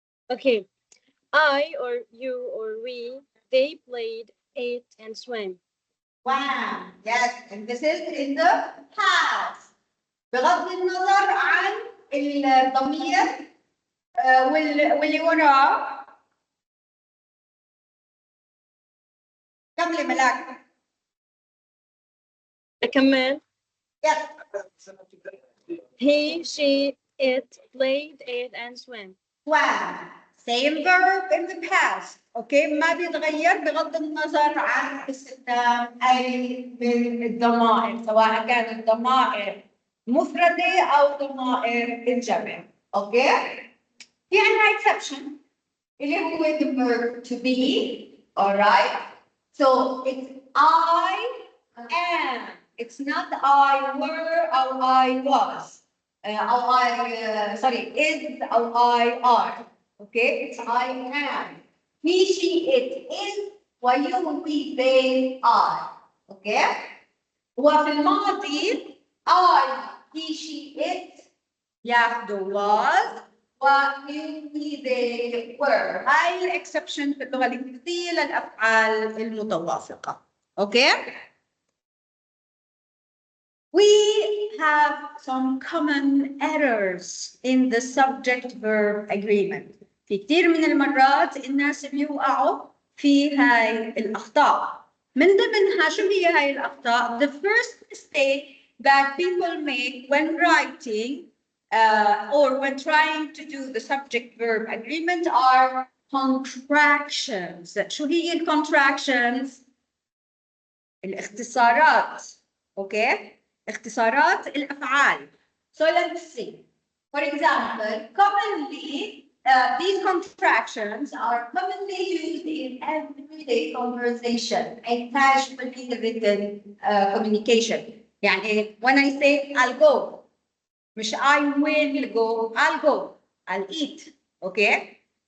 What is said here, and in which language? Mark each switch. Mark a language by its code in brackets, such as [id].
[en] Okay. I or you or we, they played, ate, and swam. Wow, yes, and this is in the past. [ar] بغض النظر عن الضمير واللي وراه كملي ملاك. أكمل. [en] Yes. He, she, it, played, ate, and swam. Swam. Same verb in the past. [ar] Okay, ما بيتغير بغض النظر عن استخدام أي من الضمائر، سواء كانت ضمائر مفردة أو ضمائر الجمع. [en] Okay. [ar] في عندنا [en] exception اللي هو the verb to be. Alright. So it's I am. It's not I were or I was. Or I, sorry, is or I are. Okay, it's I am. He, she, it is. ويو, we, they are. Okay. [ar] وفي الماضي [en] I, he, she, it [ar] ياخدوا [en] was ويو, we, they were. [ar] هاي الاكسبشن في اللغة الإنجليزية للأفعال المتوافقة. [en] Okay. We have some common errors in the subject-verb agreement. [ar] في كثير من المرات الناس بيوقعوا في هاي الأخطاء. من ضمنها شو هي هاي الأخطاء؟ [en] The first mistake that people make when writing or when trying to do the subject-verb agreement are contractions. [ar] شو هي الcontractions؟ الاختصارات. [en] Okay. [ar] اختصارات الأفعال. [en] So let's see. For example, commonly, these contractions are commonly used in everyday conversation and casually written communication. [ar] يعني [en] when I say I'll go, [ar] مش [en] I will go, I'll go, I'll eat. Okay?